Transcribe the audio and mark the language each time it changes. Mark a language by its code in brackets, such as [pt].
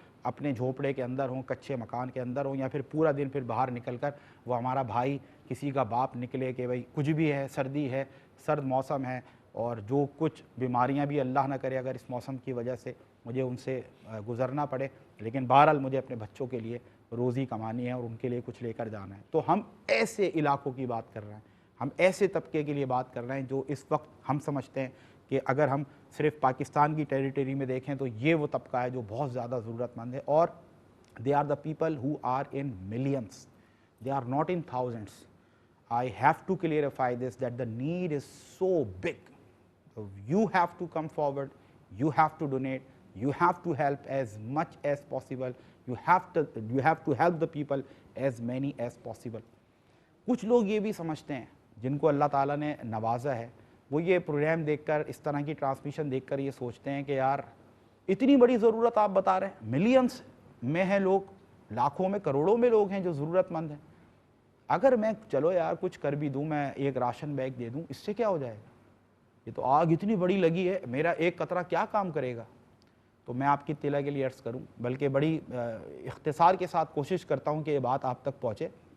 [ur] اپنے جھوپڑے کے اندر ہوں، کچے مکان کے اندر ہوں، یا پھر پورا دن پھر باہر نکل کر وہ ہمارا بھائی کسی کا باپ نکلے کہ بھائی کچھ بھی ہے، سردی ہے، سرد موسم ہے، اور جو کچھ بیماریاں بھی اللہ نہ کرے اگر اس موسم کی وجہ سے مجھے ان سے گزرنا پڑے، لیکن بہرحال مجھے اپنے بچوں کے لیے روزی کمانی ہے اور ان کے لیے کچھ لے کر جانا ہے. تو ہم ایسے علاقوں کی بات کر رہے ہیں، ہم ایسے طبقے کے لیے بات کر رہے ہیں جو اس وقت ہم سمجھتے ہیں کہ اگر ہم صرف پاکستان کی ٹیریٹری میں دیکھیں تو یہ وہ طبقہ ہے جو بہت زیادہ ضرورت مند ہے. اور [en] they are the people who are in millions, they are not in thousands. I have to clarify this, that the need is so big. So you have to come forward, you have to donate, you have to help as much as possible, you have to help the people as many as possible. [ur] کچھ لوگ یہ بھی سمجھتے ہیں جن کو اللہ تعالیٰ نے نوازا ہے, وہ یہ پروگرام دیکھ کر, اس طرح کی ٹرانسمیشن دیکھ کر یہ سوچتے ہیں کہ یار اتنی بڑی ضرورت آپ بتا رہے ہیں, ملینز میں ہیں لوگ, لاکھوں میں کروڑوں میں لوگ ہیں جو ضرورت مند ہیں, اگر میں چلو یار کچھ کر بھی دوں, میں ایک راشن بیگ دے دوں, اس سے کیا ہو جائے گا؟ یہ تو آگ اتنی بڑی لگی ہے, میرا ایک قطرہ کیا کام کرے گا؟ تو میں آپ کی اطلاع کے لیے عرض کروں, بلکہ بڑی اختصار کے ساتھ کوشش کرتا ہوں کہ یہ بات آپ تک پہنچے.